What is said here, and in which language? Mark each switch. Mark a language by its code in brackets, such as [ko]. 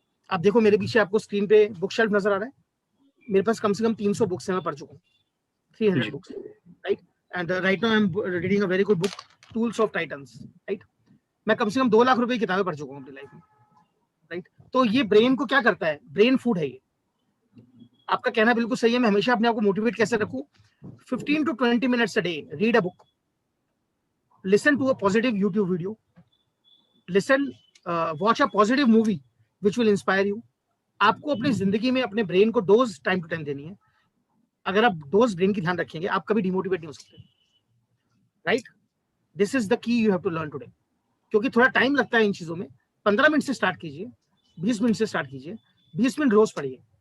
[hi] आप देखो मेरे पीछे आपको स्क्रीन पे बुक शेल्फ नजर आ रहा है. मेरे पास कम से कम 300 बुक्स हैं, मैं पढ़ चुका हूँ, 300 books, right? [en] And right now I am reading a very good book, tools of Titans, right? [hi] मैं कम से कम 2 लाख रुपए की किताबें पढ़ चुका हूँ अपनी लाइफ में, राइट? तो ये ब्रेन को क्या करता है? ब्रेन फूड है ये. आपका कहना बिल्कुल सही है. मैं हमेशा अपने आप को मोटिवेट कैसे रखूं? [en] 15 to 20 minutes a day, read a book, listen to a positive YouTube video, watch a positive movie which will inspire you. [hi] आपको अपनी जिंदगी में अपने ब्रेन को डोज टाइम टू टाइम देनी है. अगर आप डोज ब्रेन की ध्यान रखेंगे, आप कभी डिमोटिवेट नहीं हो सकते, right? [en] This is the key you have to learn today. [hi] क्योंकि थोड़ा टाइम लगता है इन चीजों में. 15 मिनट से स्टार्ट कीजिए, 20 मिनट से स्टार्ट कीजिए, 20 मिनट रोज पढ़िए.